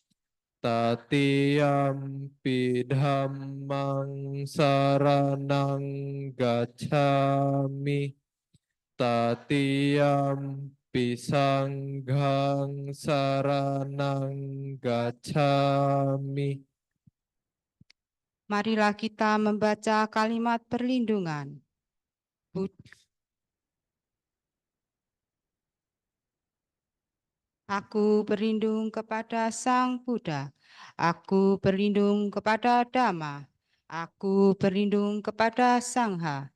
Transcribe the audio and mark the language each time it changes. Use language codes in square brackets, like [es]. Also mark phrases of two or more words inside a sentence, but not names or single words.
[pi] Tatiyampi Dhammang saranang gacchami. Tatiyampi Sanghang saranang gacchami. [id] Marilah kita membaca kalimat perlindungan. Aku berlindung kepada Sang Buddha. Aku berlindung kepada Dhamma. Aku berlindung kepada Sangha.